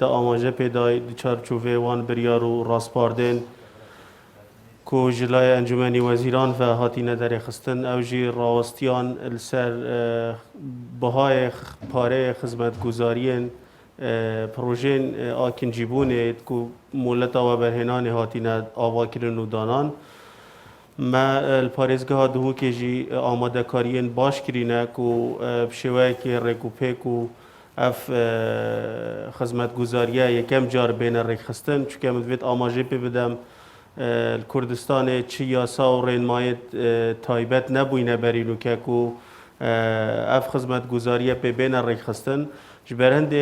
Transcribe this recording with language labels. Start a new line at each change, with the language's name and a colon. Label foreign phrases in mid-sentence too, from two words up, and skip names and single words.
Kurdish: ئاماژە پێدای چارچوڤێ وان بریار و ڕاستپاردێن کو ji لای ئەنجومەنی وەزیران و هاتینە دەرێخستن ئەو ژی ڕاوەستیان لەسەر بەهای پارەیە خزمەتگوزاریên پرۆژên ئاکینجیبوونێ ku مولەتەوە بەرهێنانê هاتینە ئاواkirin û danan me li parêzgeha dihûkê jî amadekariyên baş kirîne ku bi şêweyekê rêkûpêk û ev xizmetguzariye yekem car bêne rêkxistin çunke min divêt amajê pê bidem li Kurdistanê çi yasa û rênmayê taybet nebûyne berînûke ku ev xizmetguzariye pê bêne rêkxistin ji ber hindê